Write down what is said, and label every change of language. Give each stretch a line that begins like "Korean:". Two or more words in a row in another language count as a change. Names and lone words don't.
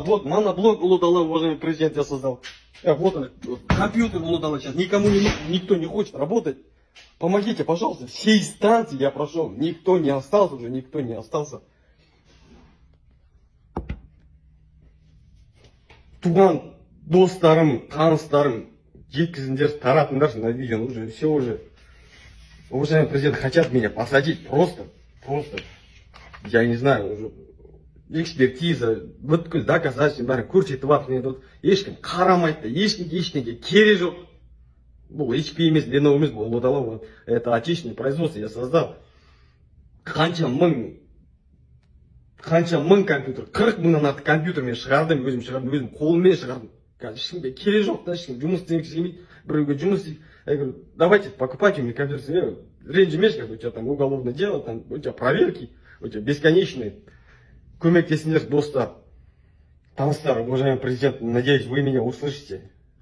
Russian: Вот моноблок Улудала, уважаемый президент, я создал. Вот он, компьютер Улудала сейчас. Никто не хочет работать. Помогите, пожалуйста. Всей станции я прошел. Никто не остался.
Kazakh: Туган достарым, таныстарым, жеткізіңдер, таратыңдар
Russian: на видео, уже. Уважаемый президент, хотят меня посадить просто, я не знаю, уже экспертиза,
Kazakh: бүткіл доказательства, бәрін көрсетіп жатыр, енді ешкім қарамайды, ешкімге керек жоқ. Бұл HP емес, Lenovo емес, бұл Улудала,
Russian: это отечественное производство я создал.
Kazakh: Қанша мың компьютер, 40 мыңнан артық компьютер мен шығардым, өзім қолыммен шығардым. Ешкімге керек жоқ, ешкім жұмыс істемекші келмейді, біреуге жұмыс істейді.
Russian: Я говорю, давайте покупайте мне компьютер, ренжімеш, у тебя там уголовное дело, там, у тебя проверки, у тебя бесконечные.
Kazakh: Көмектесіңдер, достар, таныстар,
Russian: уважаемый президент, надеюсь, вы меня услышите.